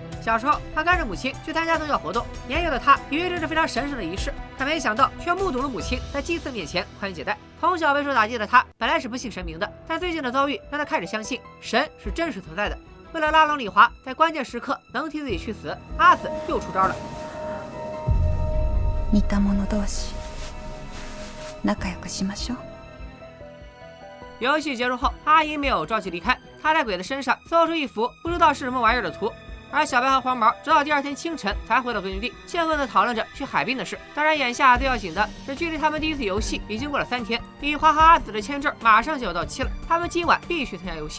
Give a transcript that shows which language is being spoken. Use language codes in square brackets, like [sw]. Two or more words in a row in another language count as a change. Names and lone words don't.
[zh] 小时候他跟着母亲去参加宗教活动，年幼的他以为这是非常神圣的仪式，可没想到却目睹了母亲在祭祀面前宽衣解带。从小备受打击的他本来是不信神明的，但最近的遭遇让他开始相信神是真实存在的。为了拉拢李华，在关键时刻能替自己去死，阿紫又出招了。 [ja] 似た者同士仲良くしましょう。 [zh] 游戏结束后，阿姨没有着急离开，她在鬼的身上搜出一幅不知道是什么玩意儿的图。而小白和黄毛直到第2天清晨才回到根据地，兴奋地讨论着去海滨的事。当然，眼下最要紧的是，距离他们第一次游戏已经过了3天，李华和阿紫的签证马上就要到期了，他们今晚必须参加游戏。